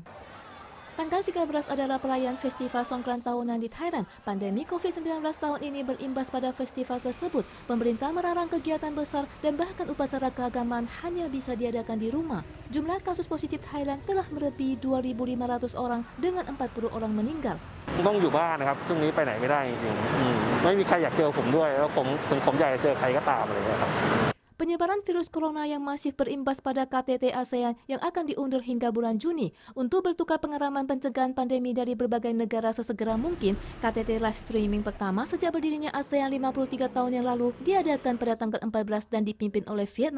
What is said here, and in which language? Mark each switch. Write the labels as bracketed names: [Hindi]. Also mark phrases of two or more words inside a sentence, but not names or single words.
[Indonesian] Tanggal 13 adalah perayaan Festival Songkran tahunan di Thailand. Pandemi COVID-19 tahun ini berimbas pada festival tersebut. Pemerintah melarang kegiatan besar dan bahkan upacara keagamaan hanya bisa diadakan di rumah. Jumlah kasus positif Thailand telah melebihi 2.500 orang dengan 40 orang meninggal. [Thai] ต้องอยู่บ้านนะครับช่วงนี้ไปไหนไม่ได้จริงๆไม่มีใครอยากเจอผมด้วยแล้วผมอยากจะเจอใครก็ตามอะไรอย่างเงี้ยครับ [Indonesian] Penyebaran virus corona yang masif berimbas pada KTT ASEAN yang akan diundur hingga bulan Juni. Untuk bertukar pengalaman pencegahan pandemi dari berbagai negara sesegera mungkin, KTT live streaming pertama sejak berdirinya ASEAN 53 tahun yang lalu diadakan pada tanggal 14 dan dipimpin oleh Vietnam.